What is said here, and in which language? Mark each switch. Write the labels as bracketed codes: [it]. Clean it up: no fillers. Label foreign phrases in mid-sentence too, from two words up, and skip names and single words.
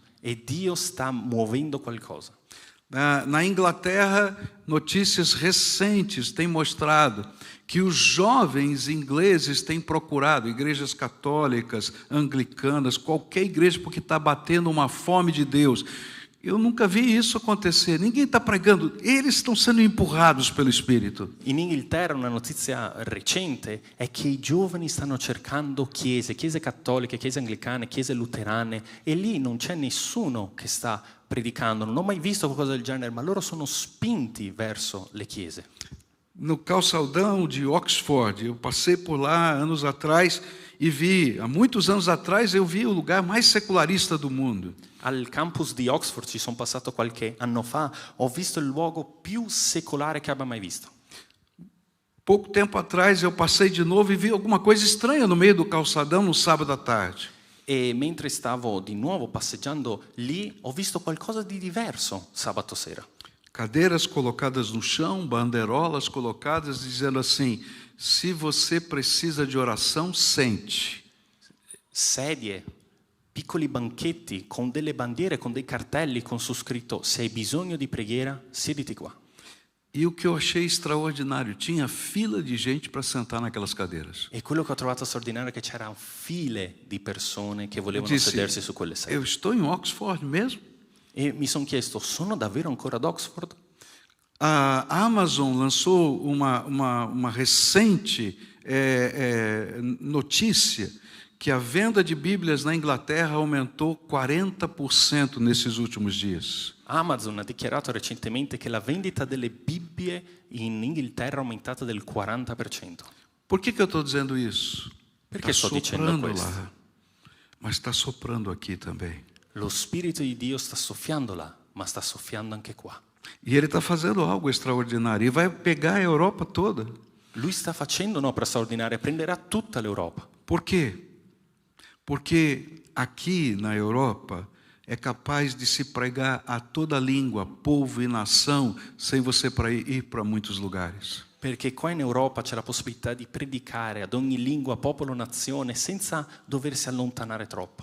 [it] E Dio sta muovendo qualcosa. [pt] Na Inglaterra, notícias recentes têm mostrado que os jovens ingleses têm procurado igrejas católicas, anglicanas, qualquer igreja, porque está batendo uma fome de Deus. Eu nunca vi isso acontecer. Ninguém está pregando. Eles estão sendo empurrados pelo Espírito. [it] In Inghilterra una notizia recente è che i giovani stanno cercando chiese cattoliche, chiese anglicane, chiese luterane, e lì non c'è nessuno che sta predicando. Non ho mai visto qualcosa del genere, ma loro sono spinti verso le chiese. [pt] No calçadão de Oxford, eu passei por lá anos atrás e vi, há muitos anos atrás, eu vi o lugar mais secularista do mundo. [it] Al campus di Oxford ci sono passato qualche anno fa, ho visto il luogo più secolare che abbia mai visto. [pt] Pouco tempo atrás eu passei de novo e vi alguma coisa estranha no meio do calçadão no sábado à tarde. [it] E mentre stavo di nuovo passeggiando lì, ho visto qualcosa di diverso sabato sera. [pt] Cadeiras colocadas no chão, bandeirolas colocadas dizendo assim: se você precisa de oração, sente. [it] Sedie, piccoli banchetti con delle bandiere, con dei cartelli con su scritto: se hai bisogno di preghiera, siediti qua. [pt] E o que eu achei extraordinário, tinha fila de gente para sentar naquelas cadeiras. [it] E quello che ho trovato straordinario è che c'erano file di persone che volevano [pt] Disse, [it] sedersi su quelle sedie. [pt] eu estou em Oxford mesmo? [it] E mi sono chiesto, sono davvero ancora ad Oxford? [pt] A Amazon lançou uma recente notícia que a venda de Bíblias na Inglaterra aumentou 40% nesses últimos dias. [it] Amazon ha dichiarato recentemente che la vendita delle Bibbie in Inghilterra è aumentata del 40%. [pt] Por que eu estou dizendo isso? [it] Perché [pt] Está [it] sto dicendo [pt] soprando [it] questo? [pt] lá, mas está soprando aqui também. [it] Lo Spirito di Dio sta soffiando là, ma sta soffiando anche qua. [pt] E Ele está fazendo algo extraordinário e vai pegar a Europa toda. [it] Lui sta facendo un'opera straordinaria, prenderà tutta l'Europa. [pt] Por quê? Porque aqui na Europa é capaz de se pregar a toda língua, povo e nação, sem você ir para muitos lugares. [it] Perché qua in Europa c'è la possibilità di predicare ad ogni lingua, popolo, nazione, senza doversi allontanare troppo.